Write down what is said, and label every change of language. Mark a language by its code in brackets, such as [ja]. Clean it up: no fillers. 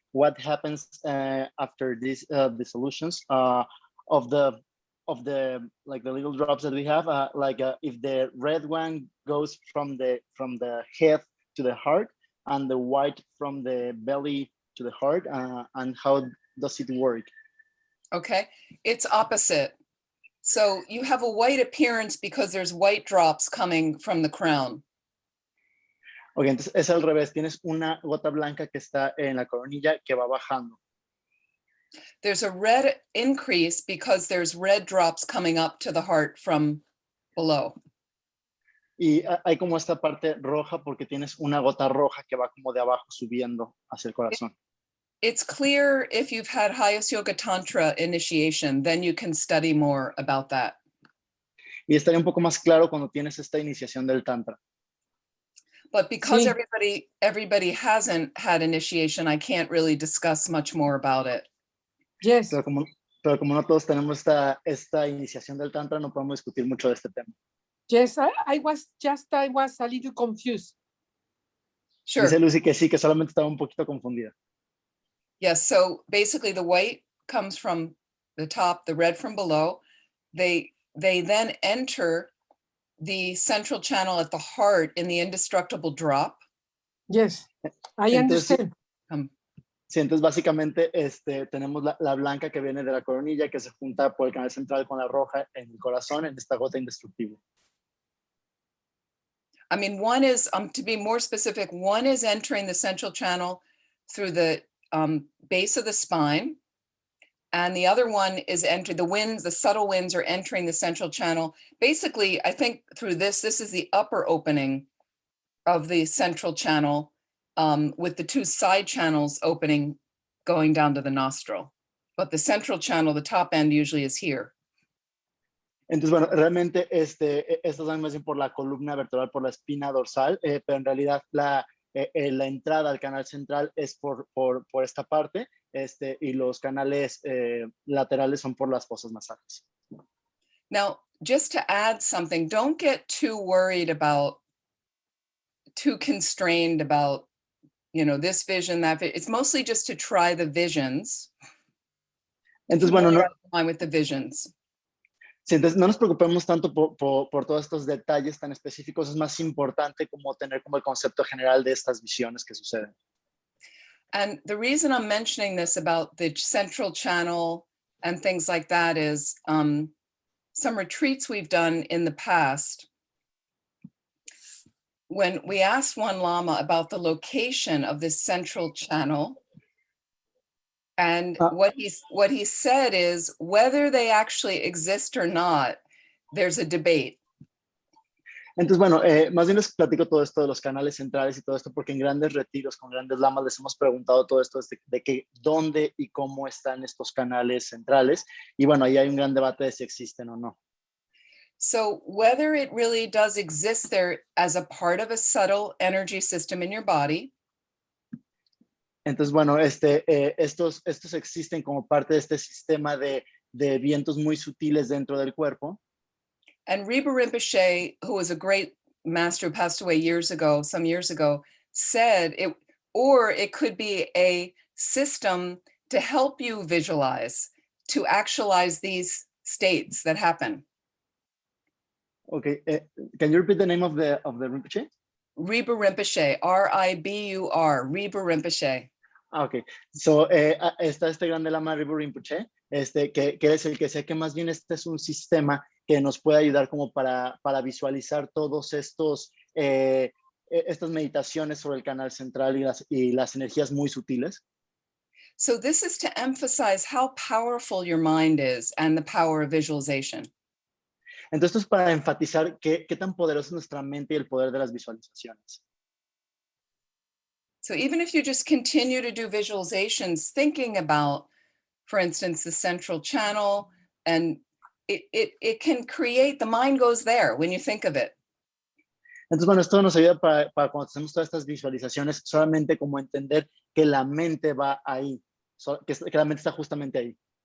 [en] what happens after these dissolutions of the like the little drops that we have, if the red one goes from the head to the heart, and the white from the belly to the heart, and how does it work? Okay, it's opposite. So you have a white appearance because there's white drops coming from the crown. [es] Ok, entonces es al revés. Tienes una gota blanca que está en la coronilla que va bajando. [en] There's a red increase because there's red drops coming up to the heart from below. [es] Y hay como esta parte roja porque tienes una gota roja que va como de abajo subiendo hacia el corazón. [en] It's clear if you've had Highest Yoga Tantra initiation, then you can study more about that. [es] Y estaría un poco más claro cuando tienes esta iniciación del Tantra. [en] But because [es] Sí. [en] everybody hasn't had initiation, I can't really discuss much more about it. Yes. [es] Pero como no todos tenemos esta iniciación del Tantra, no podemos discutir mucho de este tema. [en] Yes, I was a little confused. Sure. [es] Dice Lucy que sí, que solamente estaba un poquito confundida. [en] Yes, so basically the white comes from the top, the red from below. They then enter the central channel at the heart in the indestructible drop. Yes, I understand. [es] Sí, entonces básicamente tenemos la blanca que viene de la coronilla que se junta por el canal central con la roja en el corazón en esta gota indestructible. [en] I mean, one is, to be more specific, one is entering the central channel through the base of the spine, and the other one is entering the subtle winds are entering the central channel. Basically, I think through this is the upper opening of the central channel, with the two side channels opening going down to the nostril. But the central channel, the top end usually is here. [es] Entonces, bueno, realmente estas van más bien por la columna vertebral, por la espina dorsal, pero en realidad la entrada al canal central es por esta parte, y los canales laterales son por las fosas nasales. [en] Now, just to add something, don't get too worried about, too constrained about, this vision, that vision. It's mostly just to try the visions. [es] Entonces, bueno, no, [en] with the visions. [es] Sí, entonces no nos preocupemos tanto por todos estos detalles tan específicos. Es más importante como tener como el concepto general de estas visiones que suceden. [en] And the reason I'm mentioning this about the central channel and things like that is some retreats we've done in the past. When we asked one Lama about the location of this central channel, and what he said is whether they actually exist or not, there's a debate. [es] Entonces, bueno, más bien les platico todo esto de los canales centrales y todo esto, porque en grandes retiros con grandes lamas les hemos preguntado todo esto de que dónde y cómo están estos canales centrales. Y bueno, ahí hay un gran debate de si existen o no. [en] So whether it really does exist there as a part of a subtle energy system in your body. [es] Entonces, bueno, estos existen como parte de este sistema de vientos muy sutiles dentro del cuerpo. [en] And Riba Rinpoché, who was a great master who passed away some years ago, said it could be a system to help you visualize, to actualize these states that happen. Okay, can you repeat the name of the Rinpoche? Riba Rinpoché, R-I-B-U-R, Riba Rinpoché. [es] Ok, so está este grande lama Riba Rinpoche, que es el que sé que más bien este es un sistema que nos puede ayudar como para visualizar todos estas meditaciones sobre el canal central y las energías muy sutiles. [en] So this is to emphasize how powerful your mind is and the power of visualization. [es] Entonces esto es para enfatizar qué tan poderosa es nuestra mente y el poder de las visualizaciones. [en] So even if you just continue to do visualizations, thinking about, for instance, the central channel, and it can create, the mind goes there when you think of it. [es] Entonces, bueno, esto nos ayuda para cuando hacemos todas estas visualizaciones, solamente como entender que la mente va ahí, que la mente está justamente ahí.